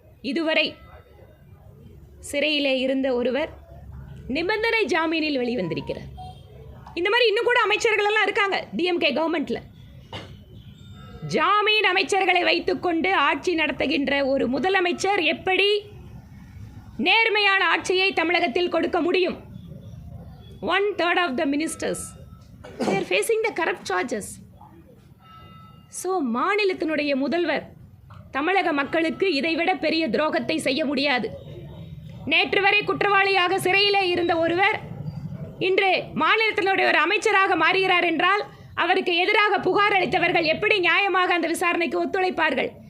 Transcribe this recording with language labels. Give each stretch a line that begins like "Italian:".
Tamil: இதுவரை சிறையிலே இருந்த ஒருவர் நிபந்தனை ஜாமீனில் வெளிவந்திருக்கிறார். இந்த மாதிரி இன்னும் கூட அமைச்சர்கள் எல்லாம் இருக்காங்க டிஎம்கே கவர்மெண்ட்டில். ஜாமீன் அமைச்சர்களை வைத்துக்கொண்டு ஆட்சி நடத்துகின்ற ஒரு முதலமைச்சர் எப்படி நேர்மையான ஆட்சியை தமிழகத்தில் கொடுக்க முடியும்?
English: 1/3 of the ministers they are facing the corrupt charges.
Tamil: So மாநிலத்தினுடைய முதல்வர் தமிழக மக்களுக்கு இதைவிட பெரிய துரோகத்தை செய்ய முடியாது. நேற்று வரை குற்றவாளியாக சிறையிலே இருந்த ஒருவர் இன்று மாநிலத்தினுடைய ஒரு அமைச்சராக மாறுகிறார் என்றால் அவருக்கு எதிராக புகார் அளித்தவர்கள் எப்படி நியாயமாக அந்த விசாரணைக்கு ஒத்துழைப்பார்கள்?